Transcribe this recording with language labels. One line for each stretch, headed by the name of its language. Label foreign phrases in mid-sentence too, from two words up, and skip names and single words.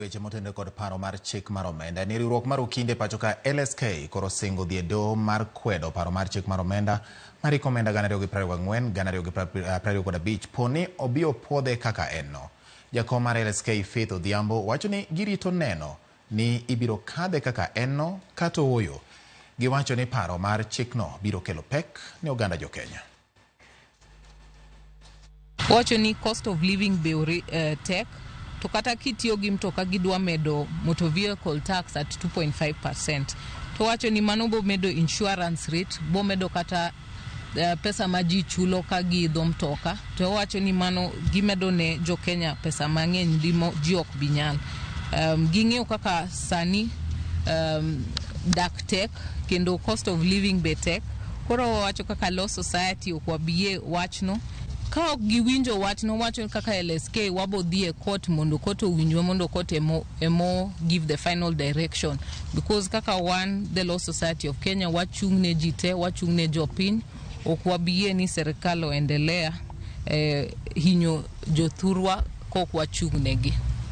Luo (Kenya and Tanzania): Weche motende kod paro mar chik mar omenda ni riwruok mar Okinde pacho ka LSK koro singo dhi e doho mar kwedo paro mar chik mar omenda mar omenda 2024 2025 poni obiro puodhe kaka en no. Jakom mar LSK Faith Odhiambo wacho ni girito neno ni ibiro kadhe kaka en no kata ooyo. Giwacho ni paro mar chik no biro kelo pek ne oganda jo Kenya. Wacho ni
English: cost of living
Luo (Kenya and Tanzania): be tek to kata kitiyo gi mtoka gidwa medo
English: motor vehicle tax at 2.5%.
Luo (Kenya and Tanzania): To wacho ni mano bo medo
English: insurance rate,
Luo (Kenya and Tanzania): bo medo kata pesa ma ji chulo ka giidho mtoka. To wacho ni mano gimedo ne jo Kenya pesa mang'eny ji ok bi nyal. Ging'eyo kaka sani dak tek kendo
English: cost of living
Luo (Kenya and Tanzania): be tek. Koro wacho kaka
English: law society
Luo (Kenya and Tanzania): ok wabie wachno. Ka giwinjo wachno, wacho kaka LSK wabo dhi e court mondo court owinjwa mondo court emo
English: give the final direction, because
Luo (Kenya and Tanzania): kaka the law society of Kenya wachung ne jite, wachung ne jopiny, ok wabie ni serikal oendelea hinyo jothurwa kok wachung negi.